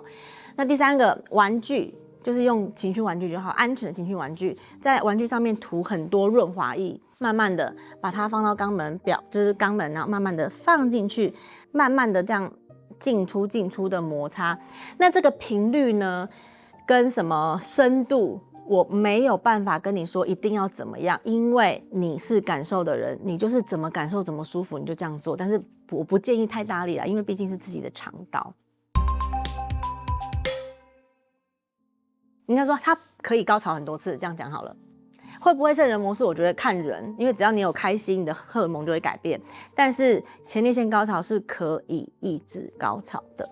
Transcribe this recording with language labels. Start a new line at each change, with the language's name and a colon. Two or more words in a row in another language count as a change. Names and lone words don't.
Chinese: 那第三個，玩具就是用情趣玩具就好，安全的情趣玩具，在玩具上面塗很多潤滑液，慢慢的把它放到肛門表，就是肛門，然後慢慢的放進去，慢慢的這樣。進出的摩擦，那這個頻率呢，跟什麼深度，我沒有辦法跟你說一定要怎麼樣，因為你是感受的人，你就是怎麼感受怎麼舒服你就這樣做，但是我不建議太大力啦，因為畢竟是自己的腸道。應該說它可以高潮很多次，這樣講好了。會不會聖人模式？我覺得看人，因為只要你有開心，你的荷爾蒙就會改變。但是前列腺高潮是可以抑制高潮的。